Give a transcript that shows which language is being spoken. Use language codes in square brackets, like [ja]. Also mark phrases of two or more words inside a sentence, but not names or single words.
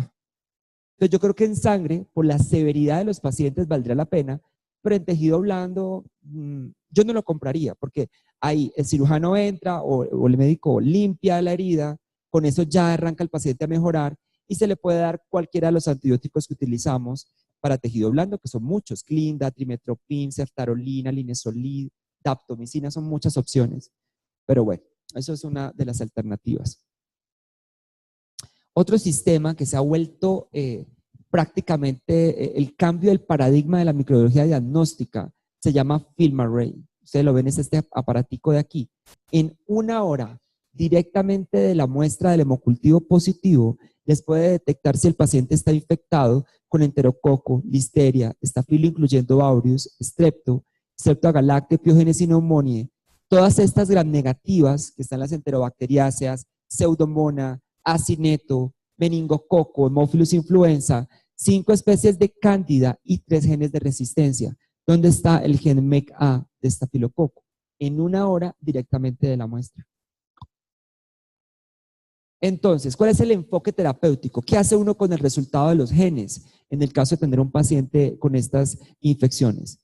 [es] Entonces yo creo que en sangre, por la severidad de los pacientes, valdría la pena, pero en tejido blando yo no lo compraría, porque ahí el cirujano entra o el médico limpia la herida, con eso ya arranca el paciente a mejorar y se le puede dar cualquiera de los antibióticos que utilizamos para tejido blando, que son muchos, Clinda, Trimestoprim, ceftarolina, linezolid, daptomicina, son muchas opciones. Pero bueno, eso es una de las alternativas. Otro sistema que se ha vuelto prácticamente el cambio del paradigma de la microbiología diagnóstica se llama FilmArray. Ustedes lo ven, es este aparatico de aquí. En 1 hora, directamente de la muestra del hemocultivo positivo, les puede detectar si el paciente está infectado con enterococo, listeria, estafilo incluyendo aureus, strepto, streptogalacte, piógenes y pneumoniae. Todas estas gram negativas que están las enterobacteriáceas, pseudomonas, acineto, meningococo, Haemophilus influenza, 5 especies de cándida y 3 genes de resistencia. ¿Dónde está el gen MECA de estafilococo? En 1 hora directamente de la muestra. Entonces, ¿cuál es el enfoque terapéutico? ¿Qué hace uno con el resultado de los genes en el caso de tener un paciente con estas infecciones?